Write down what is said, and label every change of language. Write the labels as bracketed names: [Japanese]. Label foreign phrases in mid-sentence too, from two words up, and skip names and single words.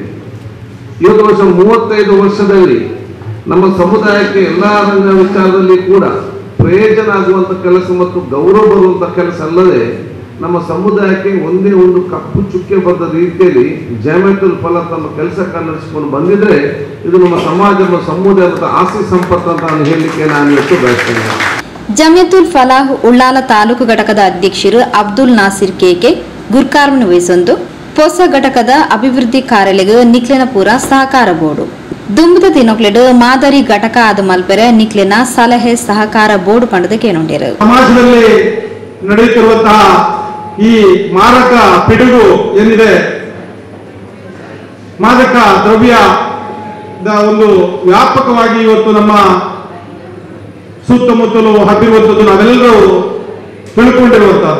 [Kannada] ಇವತ್ತು ವರ್ಷ 35 ವರ್ಷದಲ್ಲಿ ನಮ್ಮ ಸಮುದಾಯಕ್ಕೆ ಎಲ್ಲ ರಂಗ ವಿಚಾರದಲ್ಲಿ ಕೂಡ ಪ್ರಯೋಜನ ಆಗುವಂಥ ಕೆಲಸ ಮತ್ತು ಗೌರವ ಬರುವಂಥ ಕೆಲಸ ಅಲ್ಲದೆ ನಮ್ಮ ಸಮುದಾಯಕ್ಕೆ ಒಂದೇ ಒಂದು ಕಪ್ಪು ಚುಕ್ಕೆ ಬರೆದ ರೀತಿಯಲ್ಲಿ ಜಾಮಿಯತುಲ್ ಫಲಾಹ್ ತಮ್ಮ ಕೆಲಸಕ್ಕೆ ನಡೆಸಿಕೊಂಡು ಬಂದಿದ್ರೆ ಇದು ನಮ್ಮ ಸಮಾಜ ಮತ್ತು ಸಮುದಾಯ ಮತ್ತು ಆಸ್ತಿ ಸಂಪತ್ತು ಅಂತ ನಾನು ಹೇಳಲಿಕ್ಕೆ ನಾನು ಇವತ್ತು ಬಯಸ್ತೇನೆ. [Tulu] ಜಮಿಯತುಲ್ ಫಲಾಹ್ ಉಳ್ಳಾಲ ತಾಲೂಕು ಘಟಕದ ಅಧ್ಯಕ್ಷರು ಅಬ್ದುಲ್ ನಾಸಿರ್ ಕೇಕೆ ಗುರ್ಕಾರ್ಮನ್ ವಹಿಸೊಂದು ಪೊಸ ಘಟಕದ ಅಭಿವೃದ್ಧಿ ಕಾರ್ಯಾಲಯ ನಿಕ್ಲೆನಪುರ ಸಹಕಾರ ಬೋರ್ಡು ದುಂಬದ ತಿನ್ನೊಕ್ಲೆಡು ಮಾದರಿ ಘಟಕ ಆದ ಮಲ್ಪೆರೆ ನಿಕ್ಲೆನ ಸಲಹೆ ಸಹಕಾರ ಬೋರ್ಡ್ ಪಂಡದ ಕೇನೊಂಡಿರು. [Kannada] ಸಮಾಜದಲ್ಲಿ ನಡೆಯುತ್ತಿರುವಂತಹ ಈ ಮಾರಕ ಪಿಡುಗು ಏನಿದೆ, ಮಾದಕ ದ್ರವ್ಯದ ಒಂದು ವ್ಯಾಪಕವಾಗಿ ಇವತ್ತು ನಮ್ಮ ಸುತ್ತಮುತ್ತಲು ಹಬ್ಬಿರುವಂಥದ್ದು ನಾವೆಲ್ಲರೂ ತಿಳ್ಕೊಂಡಿರುವಂತಹದ್ದು.